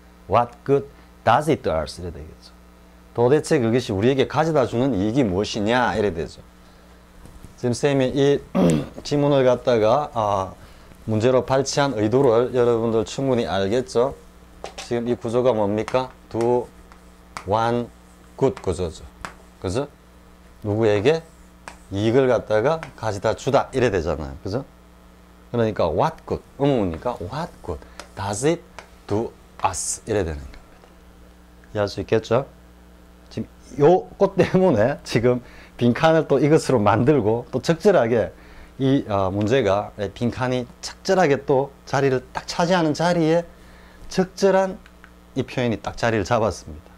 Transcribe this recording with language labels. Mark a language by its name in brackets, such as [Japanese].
[English] What good does it do us? [Korean] 이래 되겠죠. 도대체 그것이 우리에게 가져다 주는 이익이 무엇이냐 이래 되죠. 지금 쌤이 이 지문을 갖다가 문제로 발췌한 의도를 여러분들 충분히 알겠죠? 지금 이 구조가 뭡니까? [English] do, want, good [Korean] 구조죠. 그죠? 누구에게 이익을 갖다가 가져다 주다 이래 되잖아요. 그죠? 그러니까 [English] what good [Korean] 의문이니까 [English] what good does it do us [Korean] 이래 되는 겁니다. 이해할 수 있겠죠? 지금 요것 때문에 지금 빈칸을 또 이것으로 만들고 또 적절하게 이 문제가 빈칸이 적절하게 또 자리를 딱 차지하는 자리에 적절한 이 표현이 딱 자리를 잡았습니다.